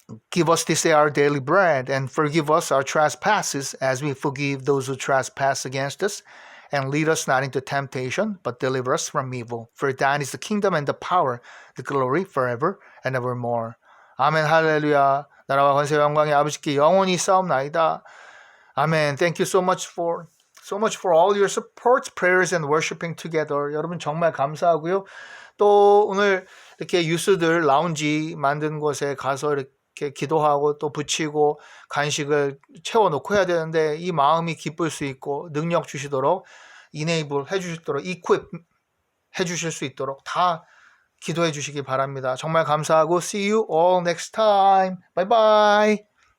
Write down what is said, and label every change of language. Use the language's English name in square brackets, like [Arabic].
[English] Give us this day our daily bread, and forgive us our trespasses as we forgive those who trespass against us. And lead us not into temptation, but deliver us from evil. For thine is the kingdom and the power, the glory forever and evermore. [Korean] 아멘. 할렐루야. 나라와 권세와 영광의 아버지께 영원히 싸움나이다. 아멘. [English] Thank you so much for all your support, prayers, and worshiping together. [Korean] 여러분 정말 감사하고요. 또 오늘 이렇게 유스들 라운지 만든 곳에 가서 이렇게 기도하고 또 붙이고 간식을 채워놓고 해야 되는데, 이 마음이 기쁠 수 있고 능력 주시도록 enable 해주시도록, equip 해주실 수 있도록 다 기도해 주시기 바랍니다. 정말 감사하고 [English] see you all next time. Bye bye.